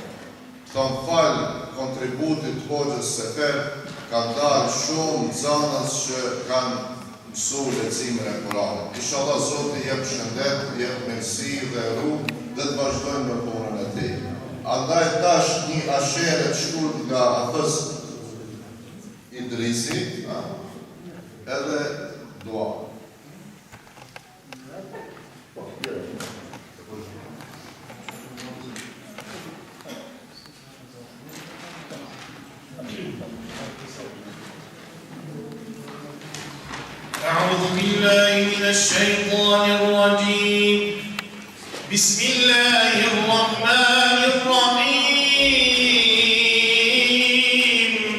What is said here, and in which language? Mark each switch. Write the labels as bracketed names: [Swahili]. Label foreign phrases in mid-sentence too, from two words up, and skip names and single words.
[Albanian] Thonë falë kontributit Hoxhës Sefer, kanë dalë shumë nxënës që kanë mësu lecimin e Kuranit. Inshallah Zoti jep shëndet, jep mirësi dhe rrugë dhe të vazhdojmë në punën e tij. Andaj tash një ashere të shkurt nga Hafez Idrisi, edhe dua. [Arabic] أعوذ بالله من الشيطان الرجيم بسم الله الرحمن الرحيم